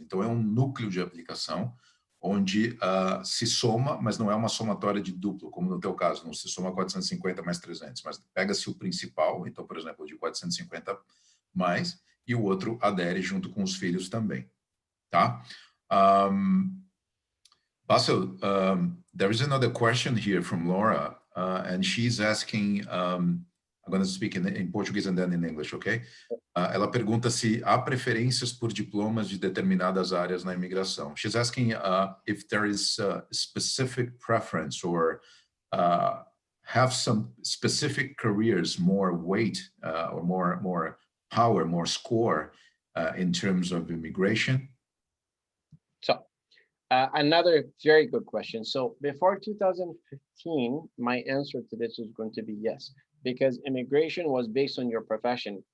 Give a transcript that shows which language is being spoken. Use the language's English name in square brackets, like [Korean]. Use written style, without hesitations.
[Portuguese] Então, é um núcleo de aplicação onde se soma, mas não é uma somatória de duplo, como no teu caso, não se soma 450 mais 300, mas pega-se o principal, então, por exemplo, de 450 mais, e o outro adere junto com os filhos também, tá? [English] Also, there is another question here from Laura, and she's asking, I'm going to speak in Portuguese and then in English, okay? [Portuguese] Ela pergunta se há preferências por diplomas de determinadas áreas na imigração. [English] She's asking if there is a specific preference or have some specific careers more weight or more power, more score in terms of immigration. So another very good question. So before 2015, my answer to this is going to be yes, because immigration was based on your profession.